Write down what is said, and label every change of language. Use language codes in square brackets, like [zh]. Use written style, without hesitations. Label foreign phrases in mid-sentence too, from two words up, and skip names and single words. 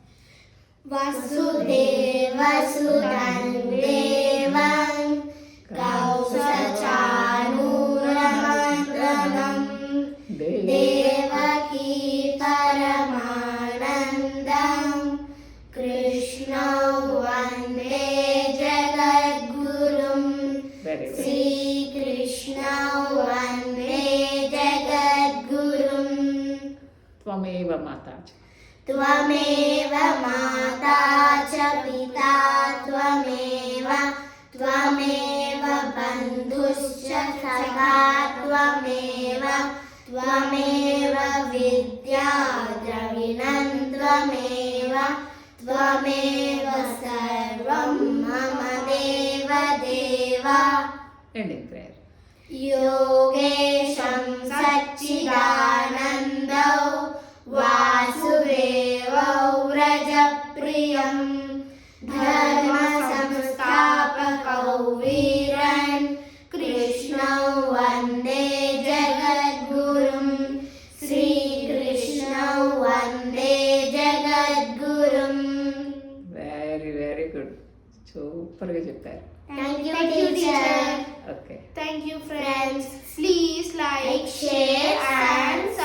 [sa] వసుదేవసుతం దేవం కౌసచానూరమర్దనం దేవకీ పరమానందం కృష్ణౌ వందే జగద్గురుం [en] very good. [sa] శ్రీకృష్ణౌ వందే జగద్గురుం त्वमेव माता च पिता त्वमेव त्वमेव बन्धुश्च सखा त्वमेव त्वमेव विद्या द्रविणं त्वमेव त्वमेव सर्वं मम देव देव [en] ending prayer. [sa] योगेशं सच्चिदानन्दौ वासुदेवौ व्रजप्रियं धर्मसंस्थापकौ वीरन् कृष्णौ वन्दे जगद्गुरुं श्रीकृष्णौ वन्दे जगद्गुरुं. [en] very good, [te] సూపర్గా చెప్పారు. [en] Thank you, Thank you, teacher. teacher. [te] ఓకే. [en] Thank you, friends. Please like, Share and